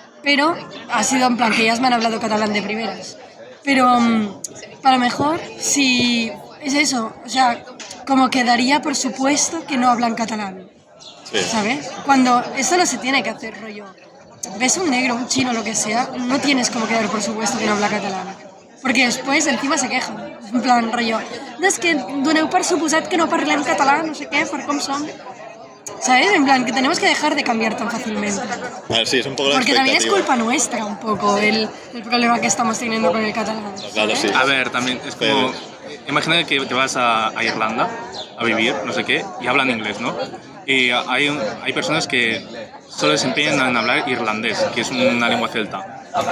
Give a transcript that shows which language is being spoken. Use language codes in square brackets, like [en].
[es] Pero ha sido en plan que ellas me han hablado catalán de primeras. Pero a lo mejor si es eso, o sea, como que daría por supuesto que no hablan catalán, ¿sabes? Cuando eso no se tiene que hacer, rollo. Ves un negro, un chino, lo que sea, no tienes como que dar por supuesto que no habla catalán. Porque después encima se quejan. En plan, rollo, [ca] no, és que doneu per suposat que no parlem català, no sé què, per com som. [es] ¿Sabes? En plan, que tenemos que dejar de cambiar tan fácilmente. A ver, sí, es un poco la Porque también es expectativa. culpa nuestra un poco el problema que estamos teniendo con el catalán. Claro, sí. A ver, también es como... Imagina que te vas a Irlanda a vivir, no sé qué, y hablan inglés, ¿no? Y hay personas que solo se empeñan en hablar irlandés, que es una lengua celta.